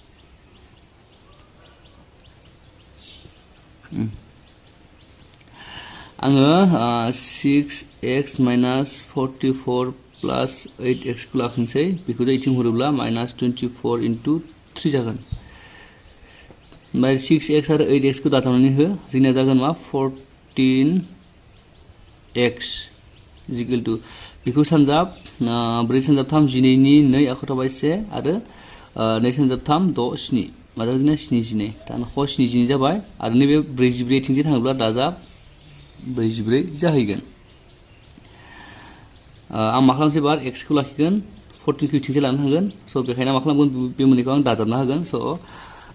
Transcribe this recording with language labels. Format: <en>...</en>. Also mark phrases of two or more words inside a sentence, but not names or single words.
<brx>आङो 6x minus 44 plus 8x खौ लाखिनोसै बेखौ जों इथिं हरोब्ला minus 24 into 3 जागोन ओमफ्राय 6x आरो 8x खौ दाजाबनानै हो जोंनिया जागोन मा 14x</brx> <en>is equal to</en> <brx>बेखौ सानजाब 4 सानजाब 3 12 नि 2 आखायाव थाबाय 1 आरो 2 सानजाब 3 6 7 मा जागोन जोंनिया 72 दानख' 72 जाबाय आरो नैबे 44 थिंजाय थाङोब्ला दाजाब 44 जाहैगोन आं मा खालामसै बार x खौ लाखिगोन 14 खौ इथिंजाय लानो हागोन स' बेखायनो मा खालामगोन बे मोननैखौ आं दाजाबना होगोन स'</brx>